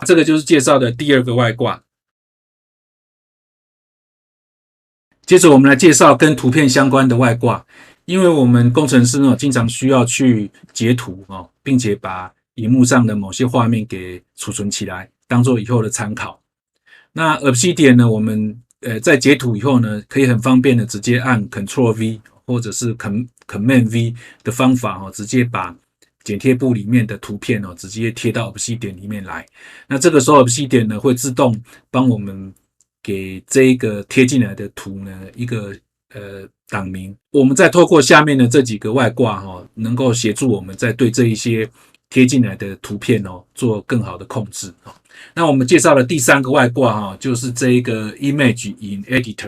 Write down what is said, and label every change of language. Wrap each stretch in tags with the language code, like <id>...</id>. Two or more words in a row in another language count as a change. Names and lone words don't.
<zh>這個就是介紹的第二個外掛。接着我們來介紹跟圖片相關的外掛。因為我們工程師經常需要去截圖並且把螢幕上的某些畫面給儲存起來，當做以後的參考。那 Obsidian 呢，我們在截圖以後呢，可以很方便的直接按 Ctrl+V 或者是 Command+V 的方法直接把剪貼簿裡面的圖片直接貼到 Obsidian 裡面來。那這個時候 Obsidian 呢會自動幫我們給這一個貼進來的圖呢一個檔名。我們再透過下面的這幾個外掛能夠協助我們在對這一些貼進來的圖片做更好的控制。那我們介紹的第三個外掛就是這一個 Image in Editor。</zh>